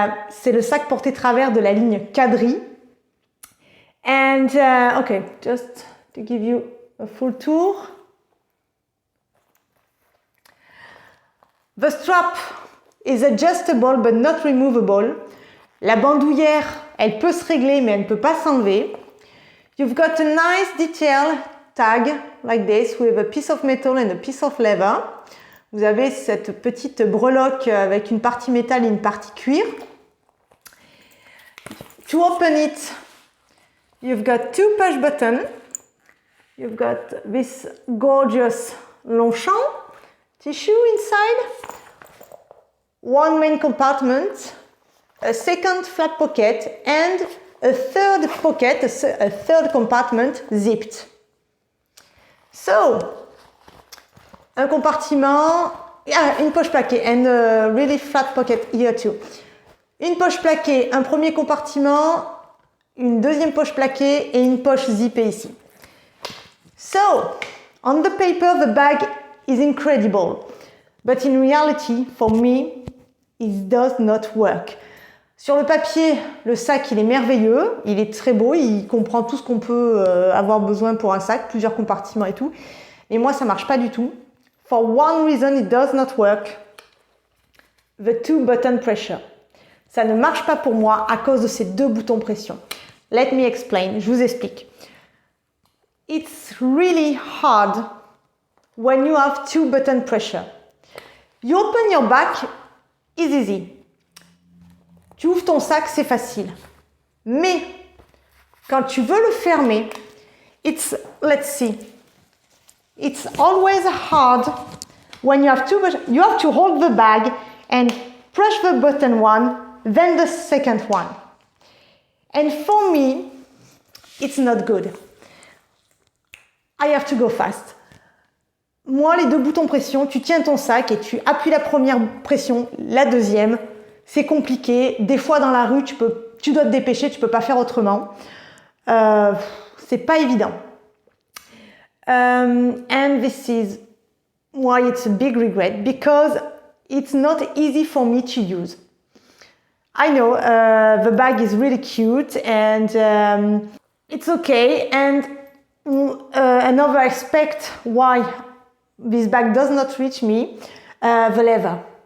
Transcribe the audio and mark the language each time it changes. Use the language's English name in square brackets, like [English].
[French] C'est le sac porté travers de la ligne Quadri. [English] And okay, just to give you a full tour. The strap is adjustable but not removable. [French] La bandoulière, elle peut se régler mais elle ne peut pas s'enlever. [English] You've got a nice detail tag like this with a piece of metal and a piece of leather. [French] Vous avez cette petite breloque avec une partie métal et une partie cuir. [English] To open it, you've got two push buttons. You've got this gorgeous Longchamp tissue inside. One main compartment, a second flat pocket, and a third pocket, a third compartment zipped. So, [French] un compartiment, une poche plaquée, [English] and a really flat pocket here too. [French] Une poche plaquée, un premier compartiment, une deuxième poche plaquée et une poche zippée ici. [English] So, on the paper, the bag is incredible, but in reality, for me, it does not work. [French] Sur le papier, le sac, il est merveilleux, il est très beau, il comprend tout ce qu'on peut avoir besoin pour un sac, plusieurs compartiments et tout. Mais moi, ça marche pas du tout. [English] For one reason, it does not work. The two button pressure. [French] Ça ne marche pas pour moi à cause de ces deux boutons pression. [English] Let me explain, [French] je vous explique. [English] It's really hard when you have two button pressure. You open your back, it's easy. [French] Tu ouvres ton sac, c'est facile. Mais quand tu veux le fermer, [English] let's see. It's always hard when you have two buttons. You have to hold the bag and push the button one, then the second one. And for me, it's not good. I have to go fast. [French] Moi, les deux boutons pression, tu tiens ton sac et tu appuies la première pression, la deuxième. C'est compliqué. Des fois, dans la rue, tu dois te dépêcher, tu peux pas faire autrement. C'est pas évident. [English] And this is why it's a big regret, because it's not easy for me to use. I know the bag is really cute and it's okay. And another aspect why this bag does not reach me, the leather.